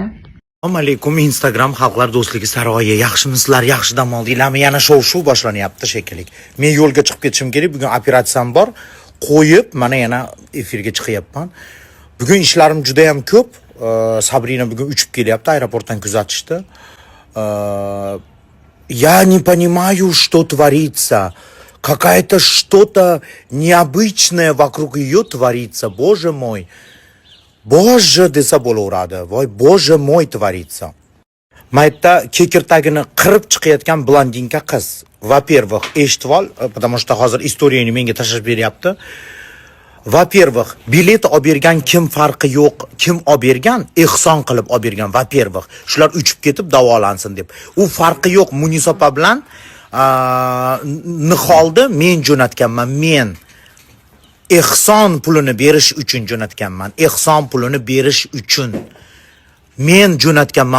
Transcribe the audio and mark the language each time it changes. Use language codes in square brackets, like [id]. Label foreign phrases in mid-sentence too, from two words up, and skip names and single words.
[uz] Assalomu alaykum, Instagram xalqlar do'stligi saroyi. Yaxshimisizlar, yaxshi dam oldinglarmi? Yana shov-shuv boshlanyapti shekilli. Men yo'lga chiqib ketishim kerak. Bugun operatsiyam bor. Qo'yib, mana yana efirga chiqyapman. Bugun ishlarim juda ham ko'p. Sabrina bugun uchib kelyapti, aeroportdan kuzatishdi. [ru] Я не понимаю, что творится. Какая-то что-то необычное вокруг ее творится. Боже мой. Боже, [uz] desa bo'laveradi. Voy, [ru] Боже мой творится. [uz] Maytda kekirtagini qirib chiqayotgan blondinka qiz. Во-первых, eshitib ol, [ru] потому что [uz] hozir istoriyani menga tashlab beryapti. [ru] Во-первых, [uz] bilet olib bergan kim farqi yo'q, kim olib bergan, ehson qilib olib bergan. [ru] Во-первых, [uz] shular uchib ketib davolansin deb. U farqi yo'q, Munisopa bilan Niholni men jo'natganman, men. Ehson pulini berish uchun jo'natganman. Ehson pulini berish uchun men jo'natganman.